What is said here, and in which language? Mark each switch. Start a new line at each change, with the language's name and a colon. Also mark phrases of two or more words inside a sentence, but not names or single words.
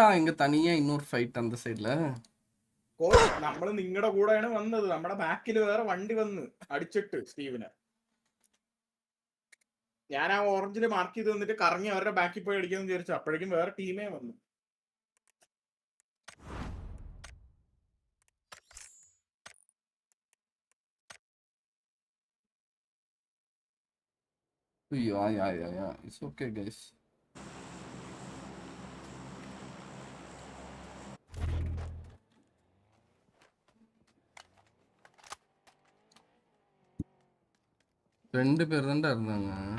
Tamil: இங்க தனியா இன்னொரு ஃபைட் அந்த சைடுல.
Malayalam: നമ്മള് നിങ്ങളുടെ കൂടെയാണ് വന്നത്. നമ്മുടെ ബാക്കിൽ വേറെ വണ്ടി വന്ന് അടിച്ചിട്ട് സ്റ്റീവിനെ. ഞാൻ ആ ഓറഞ്ചിൽ മാർക്ക് ചെയ്ത് വന്നിട്ട് കറങ്ങി അവരുടെ ബാക്കിൽ പോയി അടിക്കാന്ന് വിചാരിച്ചു. അപ്പോഴേക്കും വേറെ ടീമേ വന്നു.
English: Yeah. It's okay, guys.
Tamil: ரெண்டு பேர் தான்டா இருந்தாங்க.